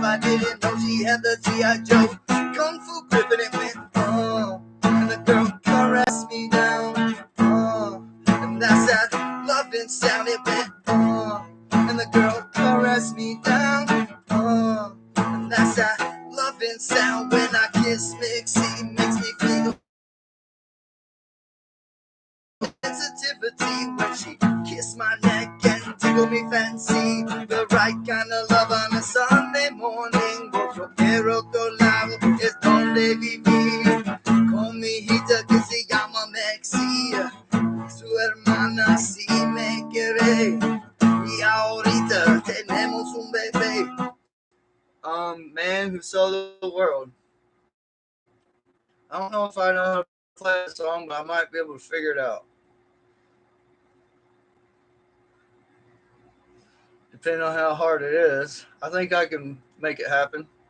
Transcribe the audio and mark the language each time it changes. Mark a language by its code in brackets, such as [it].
[en] I didn't know she had the G.I. Joe Kung Fu grip and it went, and the girl caressed me down, and that's that loving sound it went, and the girl caressed me down, and that's that loving sound when I kiss Mixie, makes me feel sensitivity when she kissed my neck and tickled me fancy. The right kind of love on a Sunday morning. [es] Yo quiero otro lado, es donde viví. Con mi hijita que se llama Mexi. Su hermana sí me quiere. Y ahorita tenemos un bebé. [en] Man who saw the world. I don't know if I know how to play the song, but I might be able to figure it out. Depending on how hard it is, I think I can make it happen.